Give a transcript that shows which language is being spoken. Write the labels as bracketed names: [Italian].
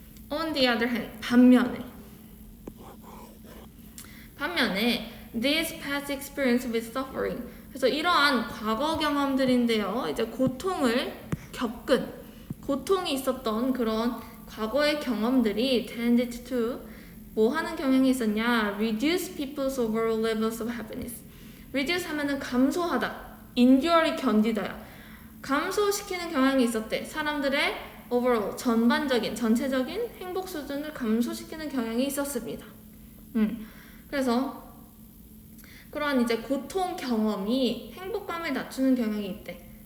[English] On the other hand, [Korean] 반면에 [English] this past experience with suffering, [Korean] 그래서 이러한 과거 경험들인데요, 이제 고통을 겪은, 고통이 있었던 그런 과거의 경험들이 tended to 뭐 하는 경향이 있었냐? [English] Reduce people's overall levels of happiness. [Korean] Reduce 하면은 감소하다, endure이 견디다야. 감소시키는 경향이 있었대. 사람들의 overall, 전체적인 행복 수준을 감소시키는 경향이 있었습니다. 그래서 그러한 이제 고통 경험이 행복감을 낮추는 경향이 있대.